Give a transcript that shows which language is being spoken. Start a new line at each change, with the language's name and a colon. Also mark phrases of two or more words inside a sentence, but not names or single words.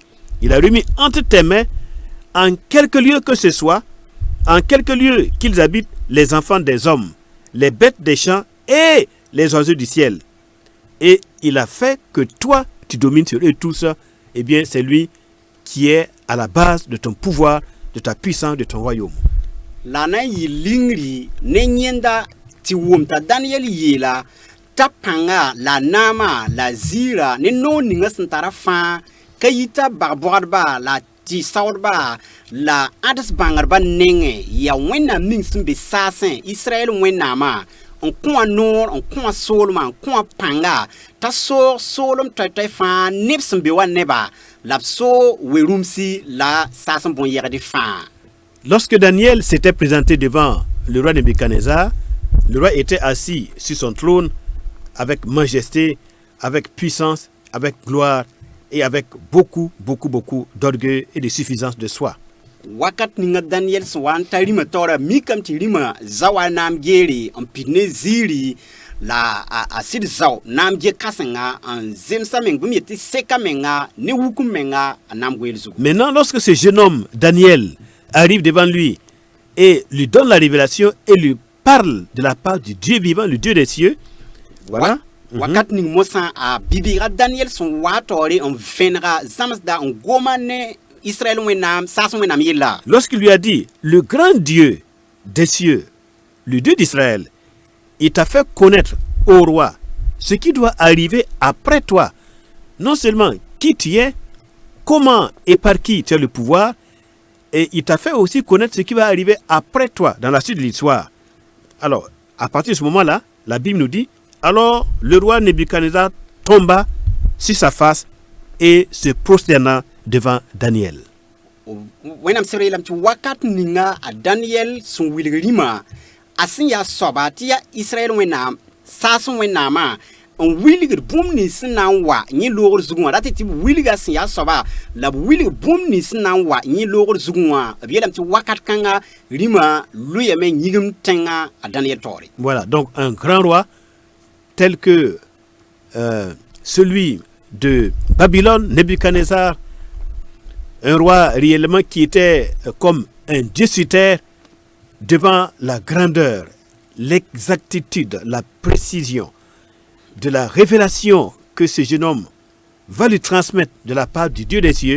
French: Il a remis entre tes mains, en quelque lieu que ce soit, en quelque lieu qu'ils habitent, les enfants des hommes, les bêtes des champs et les oiseaux du ciel. Et il a fait que toi, tu domines sur eux tous. Eh bien, c'est lui qui est à la base de ton pouvoir, de ta puissance, de ton royaume.
Mossi: La na yɩ lingri ne yẽnda tɩ wʋmta Daniel yeela t'a pãnga la naama la ziira ne noog ninga sẽn tara fãa ka yita bag-bõgdba la tɩ saoodba la ãds bãngdba nengẽ yaa Wẽnnaam ning sẽn be saasẽ Israɛl Wẽnnaamã n kõ a noor n kõ a soolmã n kõ a pãnga t'a soog soolem toɛɛ fãa neb sẽn be wa neba la b so werumsi la saas n bõn-yɛgd fãa.
French: Lorsque Daniel s'était présenté devant le roi Nebuchadnezzar, le roi était assis sur son trône avec majesté, avec puissance, avec gloire et avec beaucoup d'orgueil et de suffisance de soi.
Mossi: Wakat ninga Daniel sẽn wa n ta rĩmã taoora mikame tɩ rĩmã za wa naam geere n pid ne ziiri la a sɩd zao naam ge kãsenga n zemsa meng bõmb yetɩ seka menga ne wukum menga a naam goeel zugu.
French: Maintenant, lorsque ce jeune homme, Daniel, arrive devant lui et lui donne la révélation et lui parle de la part du Dieu vivant, le Dieu des cieux, voilà.
Mossi: Wakat ning mosã a bibiga Daniel sẽn wa taoore n vẽnega zãmsda n goma ne Israël Wẽnnaam saas Wẽnnaam yella.
French: Lorsqu'il lui a dit, le grand Dieu des cieux, le Dieu d'Israël, il t'a fait connaître au roi ce qui doit arriver après toi. Non seulement qui tu es, comment et par qui tu as le pouvoir, et il t'a fait aussi connaître ce qui va arriver après toi dans la suite de l'histoire. Alors, à partir de ce moment-là, la Bible nous dit, alors le roi Nebuchadnezzar tomba sur sa face et se prosterna devant Daniel.
Mossi: Wẽnnaam sẽn yeelame tɩ wakat ninga a Daniel sẽn wilg rĩmã a sẽn yaa soaba tɩ yaa Israɛl Wẽnnaam saas Wẽnnaamã n wilgd bũmb nins sẽn na n wa yẽ loogr zugẽ wã ratɩ tɩ b wilga sẽn yaa soaba la b wilg bũmb nins sẽn na n wa yẽ loogr zugẽ wã b yeelame tɩ wakat kãnga rĩmã loeeme yĩgem tẽngã a Daniel taoore.
French: Voilà, donc un grand roi tel que celui de Babylone, Nebuchadnezzar, un roi réellement qui était comme un dieu sur terre devant la grandeur, l'exactitude, la précision de la révélation que ce jeune homme va lui transmettre de la part du Dieu des cieux.